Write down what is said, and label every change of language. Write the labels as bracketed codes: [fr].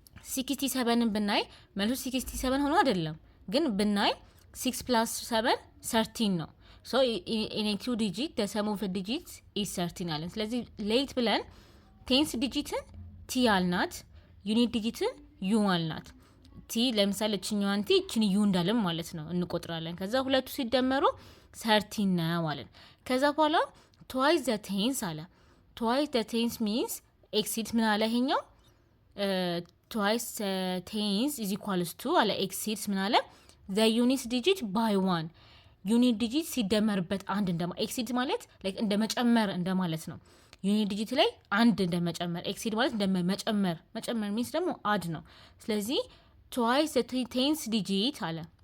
[am] 67ን ብናይ መልሱ 67 ሆኖ አይደለም፣ ግን ብናይ 6 plus 7 13 ነው። [en] so in a 2 digit the sum of the digits is 13 [am] አለን። ስለዚህ ሌት ብለን ቴንስ ዲጂትን ቲ አልናት፣ ዩኒት ዲጂትን ዩ አልናት። ቲ ለምሳሌ እችኛዋን ቲ እችን ዩ እንዳለም ማለት ነው እንቆጥራለን። ከዛ ሁለቱ ሲደመሩ 13 ነው አለን። ከዛ በኋላ [en] twice the tens [am] አለ። [en] twice the tens means exceeds [am] ምን አለ ይሄኛው? [en] twice tens is equals to [am] አለ [en] exceeds [am] ምን አለ? [en] the unit digit by 1 [am] ዩኒት ዲጂት ሲደመርበት አንድ እንደማ ኤክሲድ ማለት ላይክ እንደ መጨመር እንደማለት ነው። ዩኒት ዲጂት ላይ አንድ እንደ መጨመር፣ ኤክሲድ ማለት እንደ መጨመር፣ መጨመር ሚንስ ደግሞ አድ ነው። ስለዚህ [en] twice the tens digit [am] አለ።